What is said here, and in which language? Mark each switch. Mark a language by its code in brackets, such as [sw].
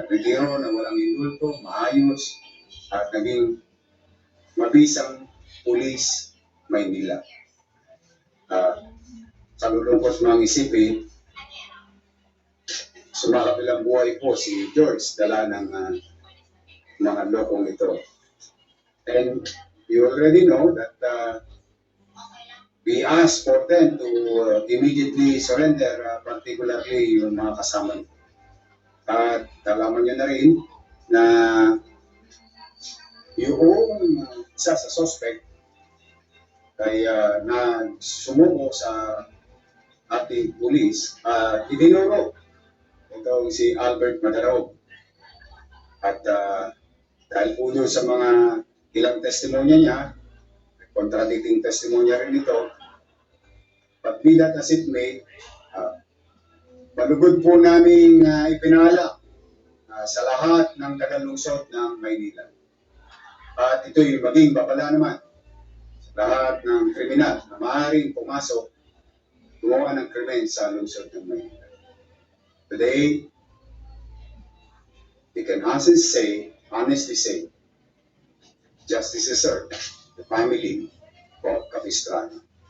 [tl] Nagretiro na walang indulto, maayos, at naging mabisang pulis Maynila. Sa lulungkot mga isipin, sumakabilang buhay po si George, dala ng mga lokong ito. [en] And you already know that we asked for them to immediately surrender, particularly [tl] yung mga kasama nito. At alaman nyo na rin na yung isa sa suspect ay sumuko sa ating pulis at idinuro itong si Albert Madarao. At dahil po doon sa mga ilang testimonya niya, contradicting testimonya rin ito, [en] but be that as it may, [tl] malugod po namin ipinala sa lahat ng taga-lungsod ng Maynila. At ito'y maging babala naman sa lahat ng kriminal na maaaring pumasok, gumawa ng krimen sa lungsod ng Maynila. [en] Today, we can honestly say, justice is served, the family of Capistrano.